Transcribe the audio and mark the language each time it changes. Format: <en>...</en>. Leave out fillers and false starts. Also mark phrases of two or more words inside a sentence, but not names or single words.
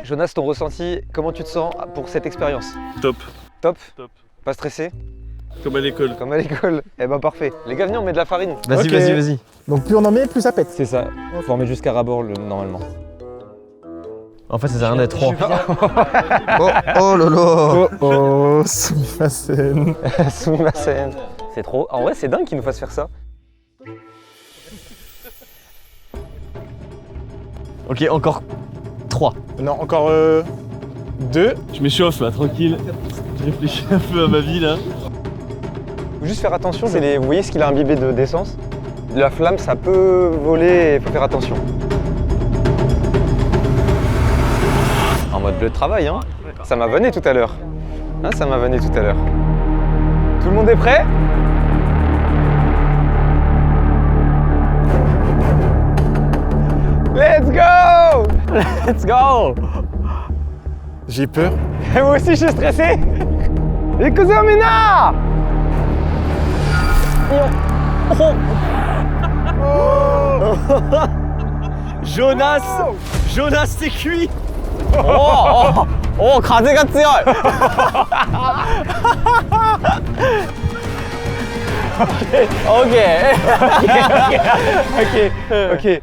<fr>Jonas, ton ressenti, comment tu te sens pour cette expérience? Top. Top? Top. Pas stressé? Comme à l'école. Comme à l'école. Eh ben parfait. Les gars, venez, on met de la farine. Vas-y, Ok. vas-y. Donc plus on en met, plus ça pète. C'est ça. Faut en mettre jusqu'à ras-bord normalement. En fait, ça sert à rien d'être 3. Oh là là.</fr> <ja>Oh, Sumimasen. Sumimasen.</ja> <fr>C'est trop. En vrai, c'est dingue qu'ils nous fassent faire ça. Ok, encore 3. Non, encore 2. Je m'échauffe là, tranquille. Je réfléchis un peu à ma vie là. Faut juste faire attention, vous voyez ce qu'il a imbibé d'essence? La flamme, ça peut voler et il faut faire attention. En mode bleu de travail, hein. Ça m'a vanné tout à l'heure. Hein, ça m'a vanné tout à l'heure. Tout le monde est prêt?</fr> <en>Let's go! Let's go!</en> <fr>J'ai peur. Et moi aussi, je suis stressé! Écoutez, Mina! Jonas, c'est cuit.</fr> <ja>おお、風が強い。</ja> <fr>Ok.</fr>